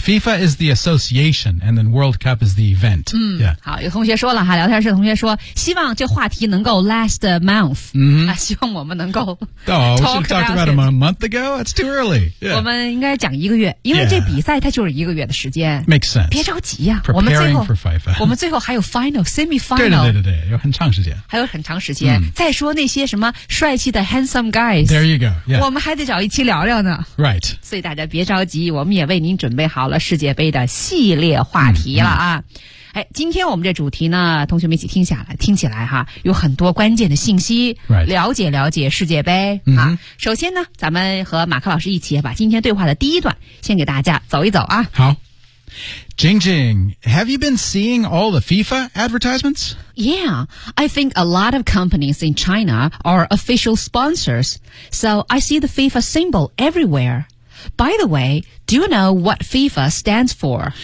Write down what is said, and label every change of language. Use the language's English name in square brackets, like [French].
[English] FIFA is the association, and then World Cup is the event.、嗯、 yeah. [Chinese] 好，有同学说了哈，聊天室同学说，希望这话题能够 [English] last a month. 嗯、mm-hmm. [Chinese] 啊，希望我们能够 [English] talk about it. Oh, we talked about it a month ago. It's too early.、Yeah. [Chinese] 我们应该讲一个月，因为这比赛它就是一个月的时间。 [English] Yeah. Makes sense. [Chinese] 别着急呀、啊， [English] Preparing for FIFA. [Chinese] 我们最后还有 [English] final, semi final. [Chinese] 对对对对，有很长时间。还有很长时间。Mm. 再说那些什么帅气的 [English] handsome guys. There you go.、Yeah. [Chinese] 我们还得找一期聊聊呢。 [English] Right. [Chinese] 所以大家别着急。我们也为您准备好了世界杯的系列话题了啊、嗯嗯！哎，今天我们这主题呢，同学们一起听下来，听起来哈，有很多关键的信息， [English] right. [Chinese] 了解了解世界杯、嗯、啊。首先呢，咱们和马克老师一起把今天对话的第一段先给大家走一走啊。 [English] 好 ，Jing Jing, have you been seeing all the FIFA advertisements? Yeah, I think a lot of companies in China are official sponsors, so I see the FIFA symbol everywhere. By the way, do you know what FIFA stands for?